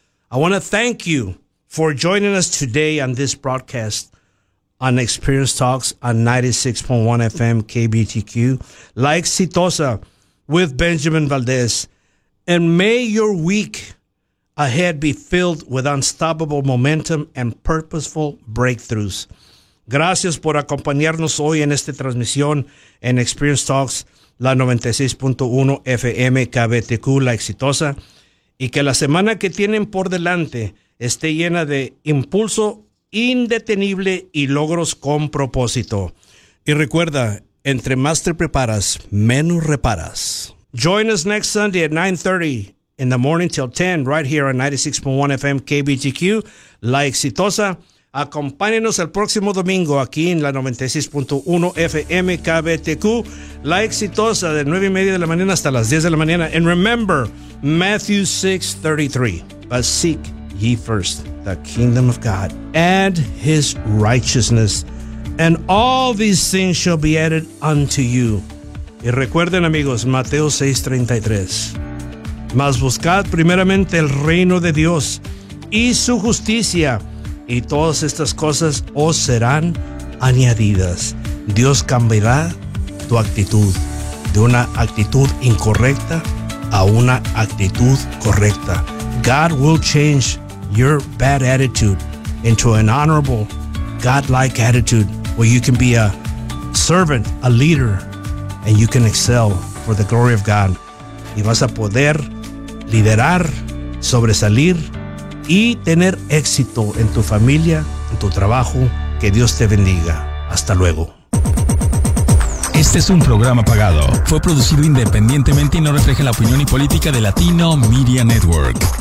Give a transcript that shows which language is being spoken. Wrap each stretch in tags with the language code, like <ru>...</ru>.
<en>I want to thank you for joining us today on this broadcast on Experience Talks on 96.1 FM KBTQ, La Exitosa with Benjamin Valdez. And may your week ahead be filled with unstoppable momentum and purposeful breakthroughs.</en> <es>Gracias por acompañarnos hoy en esta transmisión en Experience Talks, la 96.1 FM KBTQ, La Exitosa. Y que la semana que tienen por delante esté llena de impulso indetenible y logros con propósito. Y recuerda, entre más te preparas, menos reparas.</es> <en>Join us next Sunday at 9:30 in the morning till 10 right here on 96.1 FM KBTQ, La Exitosa.</en> <es>Acompáñenos el próximo domingo aquí en la 96.1 FM KBTQ, La Exitosa, de 9 y media de la mañana hasta las 10 de la mañana.</es> <en>And remember, Matthew 6:33, but seek ye first the kingdom of God and his righteousness, and all these things shall be added unto you.</en> <es>Y recuerden, amigos, Mateo 6:33, mas buscad primeramente el reino de Dios y su justicia, y todas estas cosas os serán añadidas. Dios cambiará tu actitud de una actitud incorrecta a una actitud correcta.</es> <en>God will change your bad attitude into an honorable, God-like attitude where you can be a servant, a leader, and you can excel for the glory of God.</en> <es>Y vas a poder liderar, sobresalir y tener éxito en tu familia, en tu trabajo. Que Dios te bendiga. Hasta luego. Este es un programa pagado. Fue producido independientemente y no refleja la opinión y política de Latino Media Network.</es>